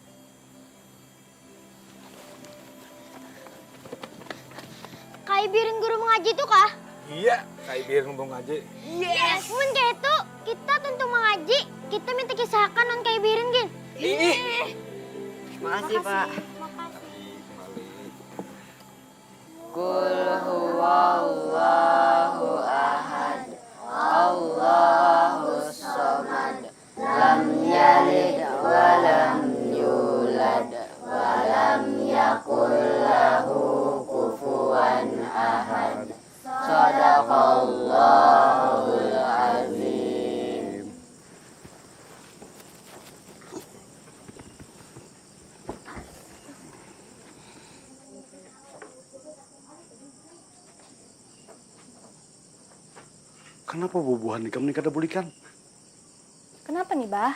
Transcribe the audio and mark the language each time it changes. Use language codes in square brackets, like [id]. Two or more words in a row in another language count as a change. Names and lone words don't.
[bjn] Kak Ibirin guru mengaji tuh kah? Iya, ka Ibirin ngomong ngaji. Yes! Mun kayak itu, kita tentu mengaji. Kita minta kisahkan non Kak Ibirin, Gin. Makasih, Pak. Makasih. [ar] قل هو الله أحد. الله الصمد. لم يلد ولم يولد ولم يكن له كفوا أحد. صدق الله العظيم. [bjn] Kenapa bubuhan ikam ni kada bulikan? Kenapa nih, Bah?